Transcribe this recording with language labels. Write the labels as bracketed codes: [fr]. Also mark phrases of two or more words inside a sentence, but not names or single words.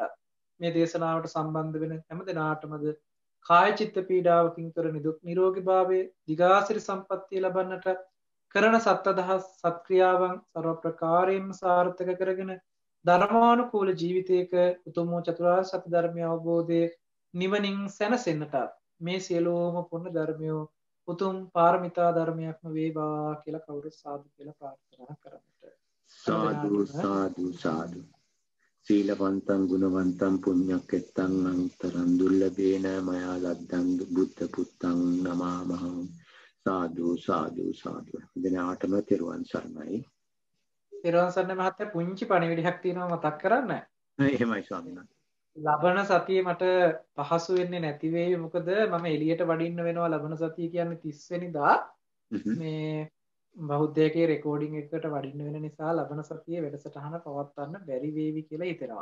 [si] මේ දේශනාවට සම්බන්ධ වෙන හැමදෙනාටමද කාය චිත්ත පීඩාවකින් කර නිදුක් නිරෝගී භාවයේ දිගාසිරි සම්පන්නිය ලබන්නට කරන සත්දහස් සත්ක්‍රියාවන් ਸਰව ප්‍රකාරයෙන්ම සාර්ථක කරගෙන ධර්මානුකූල ජීවිතයක උතුම් චතුරාර්ය සත්‍ය ධර්මය අවබෝධයේ නිවනින් සැනසෙන්නට මේ සියලුම පුණ්‍ය ධර්මයෝ උතුම් පාරමිතා ධර්මයක්ම වේවා කියලා කවුරු සාදු කියලා ප්‍රාර්ථනා කරන්නට. සාදු සාදු සාදු. [pi] සීලවන්තං ගුණවන්තං පුඤ්ඤක්කෙත්තං අනුත්තරං දුර්ලභේන මයා ලද්දං බුද්ධ පුත්තං නමාමහං. [si] සාදු සාදු සාදු. දිනාටම තෙරුවන් සරණයි. තෙරුවන් සරණයි මහත්තයා. පුංචි පණිවිඩයක් තියෙනවා මතක් කරන්න. එහෙමයි ස්වාමීන් වහන්සේ. ලබන සතියේ මට පහසු වෙන්නේ නැති වෙයි. මොකද මම එළියට වඩින්න වෙනවා. ලබන සතිය කියන්නේ 30 වෙනිදා. මේ බෞද්ධයේ රෙකෝඩින් එකකට වඩින්න වෙන නිසා ලබන සතියේ වැඩසටහන පවත්වන්න බැරි වේවි කියලා හිතෙනවා.